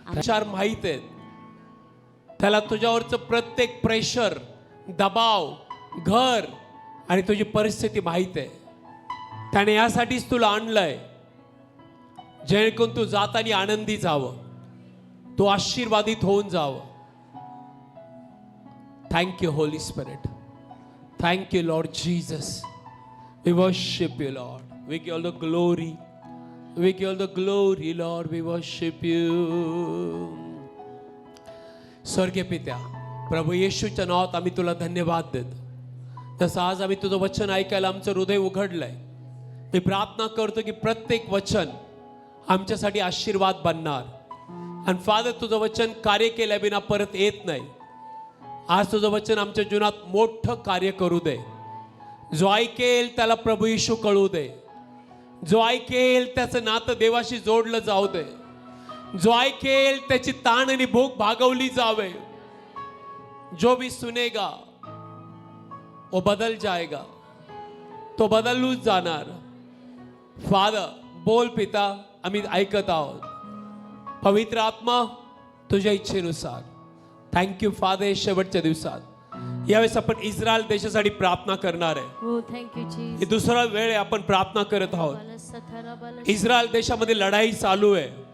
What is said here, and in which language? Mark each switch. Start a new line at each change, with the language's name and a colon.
Marathi: विचार माहीत आहेत त्याला, तुझ्यावरचं प्रत्येक प्रेशर, दबाव, घर आणि तुझी परिस्थिती माहीत आहे. त्याने यासाठीच तुला आणलंय, जेणेकरून तू जाताना आनंदी जावं, तू आशीर्वादित होऊन जावं.
English: Thank you Holy Spirit. Thank you Lord Jesus. We worship you Lord. We give all the glory We give you the glory, Lord. We worship you.
Marathi: स्वर्गीय पित्या, प्रभू येशूच्या नावात आम्ही तुला धन्यवाद देतो. तसं आज आम्ही तुझं वचन ऐकायला आमचं हृदय उघडलंय. मी प्रार्थना करतो की प्रत्येक वचन आमच्यासाठी आशीर्वाद बनणार. आणि फादर, तुझं वचन कार्य केल्याविना परत येत नाही. आज तुझं वचन आमच्या जीवनात मोठं कार्य करू दे. जो ऐकेल त्याला प्रभू येशू कळू दे. जो ऐकेल त्याचं नातं देवाशी जोडलं जाऊ दे. जो ऐकेल त्याची ताण आणि भूक भागवली जावे.
Hindi: जो भी सुनेगा वो बदल जाएगा.
Marathi: तो बदलून जाणार. फादर, बोल पिता, आम्ही ऐकत आहोत. पवित्र आत्मा, तुझ्या इच्छेनुसार. Thank you father. शेवटच्या दिवसात यावेळेस आपण इस्रायल देशासाठी प्रार्थना करणार आहे. हो, थँक्यू ही जीसस. दुसरा वेळ आहे आपण प्रार्थना करत आहोत. इस्रायल देशामध्ये लढाई चालू आहे.